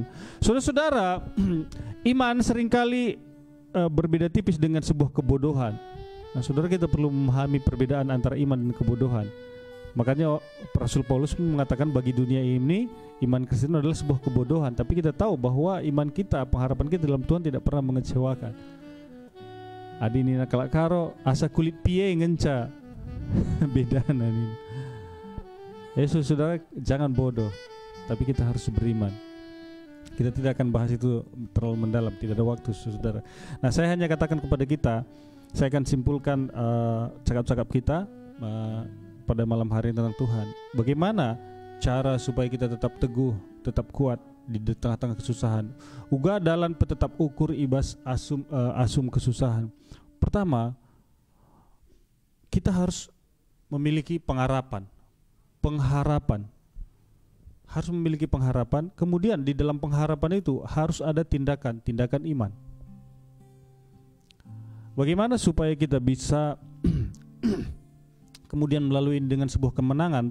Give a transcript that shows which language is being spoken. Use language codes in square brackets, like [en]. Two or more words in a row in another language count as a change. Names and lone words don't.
[id] Saudara-saudara, iman seringkali berbeda tipis dengan sebuah kebodohan. Nah, saudara, kita perlu memahami perbedaan antara iman dan kebodohan. Makanya Rasul Paulus mengatakan bagi dunia ini iman Kristen adalah sebuah kebodohan. Tapi kita tahu bahwa iman kita, pengharapan kita dalam Tuhan tidak pernah mengecewakan. [btx] Adinina kalak karo asa kulit pie ngenca beda nanin. [id] Yesus, saudara, jangan bodoh, tapi kita harus beriman. Kita tidak akan bahas itu terlalu mendalam, tidak ada waktu saudara. Nah, saya hanya katakan kepada kita, saya akan simpulkan cakap-cakap kita pada malam hari tentang Tuhan. Bagaimana cara supaya kita tetap teguh, tetap kuat di tengah-tengah kesusahan. [btx] Uga dalan petetap ukur ibas asum kesusahan. [id] Pertama, kita harus memiliki pengharapan. Harus memiliki pengharapan. Kemudian di dalam pengharapan itu harus ada tindakan iman. Bagaimana supaya kita bisa kemudian melalui dengan sebuah kemenangan?